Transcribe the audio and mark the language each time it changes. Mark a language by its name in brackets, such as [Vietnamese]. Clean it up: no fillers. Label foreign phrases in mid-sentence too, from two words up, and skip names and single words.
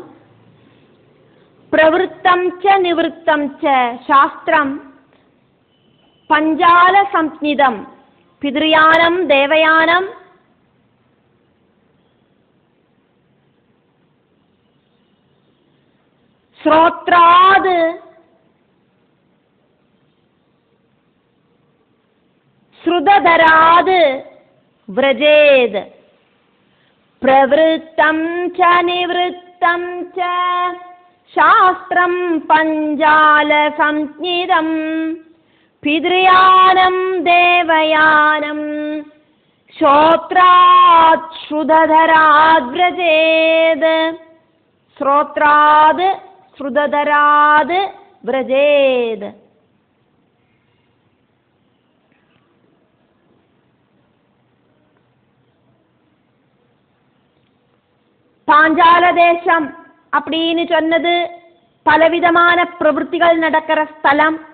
[Sanskrit] प्रवृत्तं च निवृत्तं च शास्त्रं पञ्चाल संज्ञितं पितृयानं देवयानं श्रोत्रात् श्रुतधरात् व्रजेद. प्रवृत्तं च निवृत्तं च शास्त्रं पञ्जाल संज्ञितं पितृयानं देवयानं श्रोत्रात् श्रुतधरात् व्रजेद. श्रोत्रात् श्रुतधरात् व्रजेद. [Tamil] பாஞ்சால தேசம் அப்படின்னு சொன்னது பலவிதமான பிரவൃத்திகள் நடக்கிற ஸ்தலம்.